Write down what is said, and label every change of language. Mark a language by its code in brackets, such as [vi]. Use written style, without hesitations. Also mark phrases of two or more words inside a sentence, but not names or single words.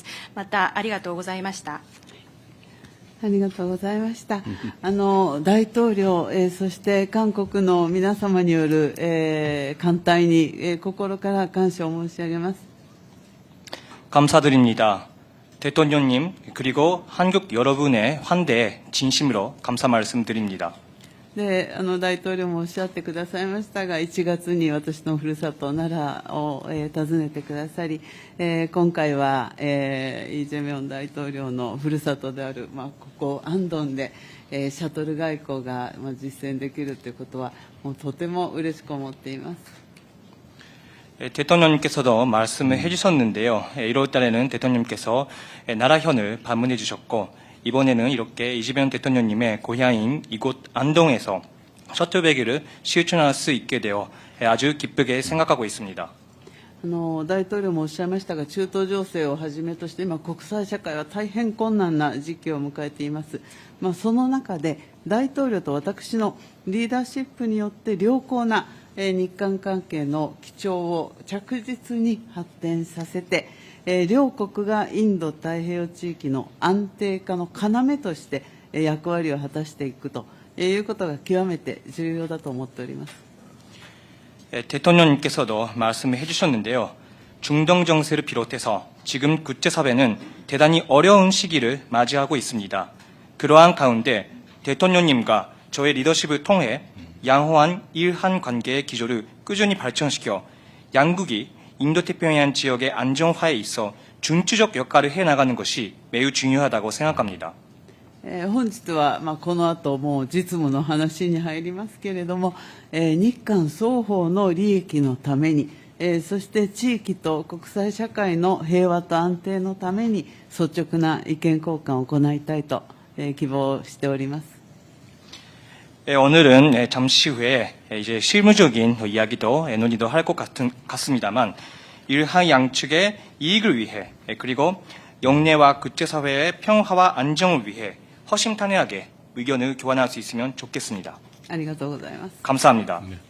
[ja] また、ありがとうございました。ありがとうございました。大統領、そして韓国の皆様による、歓待に、心から感謝を申し上げます。 [ko] 감사드립니다. 대통령님 그리고 한국 여러분의 환대에 진심으로 감사 말씀드립니다. [ja] で、大統領もおっしゃってくださいましたが、1月に私のふるさと奈良を、訪ねてくださり、今回は、イ・ジェミョン大統領のふるさとである、ここ安東で、シャトル外交が、実践できるということは、もうとても嬉しく思っています。 [ko] 대통령님께서도 말씀을 해주셨는데요. 1월 달에는 대통령님께서 나라현을 방문해 주셨고 이번에는 이렇게 이재명 대통령님의 고향인 이곳 안동에서 셔틀배기를 실천할 수 있게 되어 아주 기쁘게 생각하고 있습니다. [ja] 大統領もおっしゃいましたが、中東情勢をはじめとして、今、国際社会は大変困難な時期を迎えています。その中で、大統領と私のリーダーシップによって良好な日韓関係の基調を着実に発展させて、両国がインド太平洋地域の安定化の要として役割を果たしていくということが極めて重要だと思っております。 [ko] 대통령님께서도 말씀을 해주셨는데요. 중동 정세를 비롯해서 지금 국제사회는 대단히 어려운 시기를 맞이하고 있습니다. 그러한 가운데 대통령님과 저의 리더십을 통해 양호한 일한 관계의 기조를 꾸준히 발전시켜 양국이 인도태평양 지역의 안정화에 있어 중추적 역할을 해나가는 것이 매우 중요하다고 생각합니다. [ja] 本日は、この後もう実務の話に入りますけれども、日韓双方の利益のために、そして地域と国際社会の平和と安定のために率直な意見交換を行いたいと、希望しております。 [ko] 오늘은 잠시 후에 이제 실무적인 이야기도 논의도 할 것 같습니다만 일하 양측의 이익을 위해 그리고 영내와 국제사회의 평화와 안정을 위해 허심탄회하게 의견을 교환할 수 있으면 좋겠습니다. [ja] ありがとうございます。 [ko] 감사합니다.